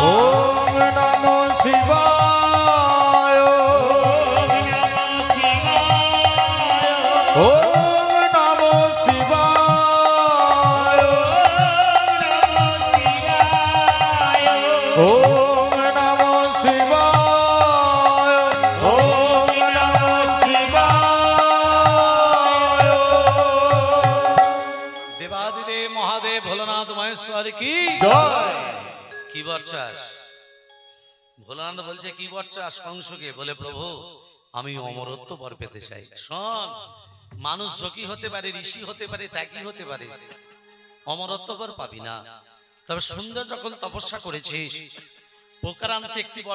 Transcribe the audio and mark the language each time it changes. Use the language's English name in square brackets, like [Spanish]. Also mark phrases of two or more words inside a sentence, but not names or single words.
[Sanskrit] ओम नमो शिवाय ओम नमो शिवाय ओम नमो शिवाय ओम नमो शिवाय [Hindi] देवादिदेव महादेव भोलेनाथ महेश्वर की [Bangla] জয় কি বরচাস ভোলানন্দ বলছে কি বরচাস কংসকে বলে প্রভু আমি অমরত্ব বর পেতে চাই শোন মানুষ যোগী হতে পারে ঋষি হতে পারে ত্যাগী হতে পারে অমরত্ব বর পাবি না তবে সুন্দর যখন তপস্যা করেছিস প্রকারান্তে একটি বর